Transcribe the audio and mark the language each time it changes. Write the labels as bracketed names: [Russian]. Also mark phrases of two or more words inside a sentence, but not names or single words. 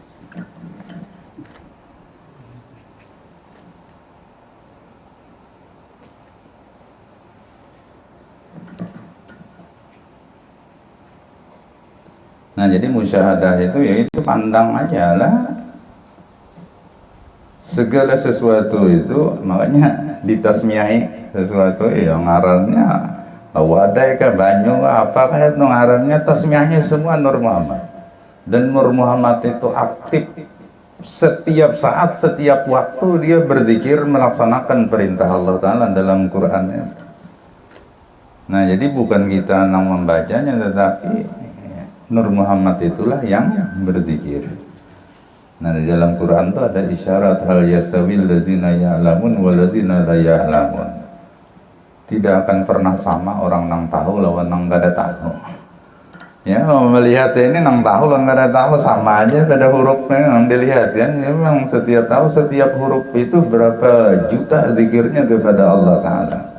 [Indonesian] Nah, jadi musyahadah itu ya itu pandang aja lah. Segala sesuatu itu makanya ditasmiahi sesuatu yang ngarannya wadai kah banyu apa kayak ngarannya tasmiahnya semua Nur Muhammad. Dan Nur Muhammad itu aktif setiap saat, setiap waktu dia berzikir melaksanakan perintah Allah Ta'ala dalam Qur'annya. Nah, jadi bukan kita yang membacanya, tetapi Nur Muhammad itulah yang berzikir. Nah, di dalam Quran itu ada isyarat [Arabic] هل يستوي الذين يعلمون والذين لا يعلمون. [Indonesian] Tidak akan pernah sama orang nang tahu lawan nang gak ada tahu. Ya, kalau melihat ini nang tahu lawan gak ada tahu sama aja pada hurufnya yang dilihat ya. Memang setiap tahu setiap huruf itu berapa juta zikirnya kepada Allah Ta'ala.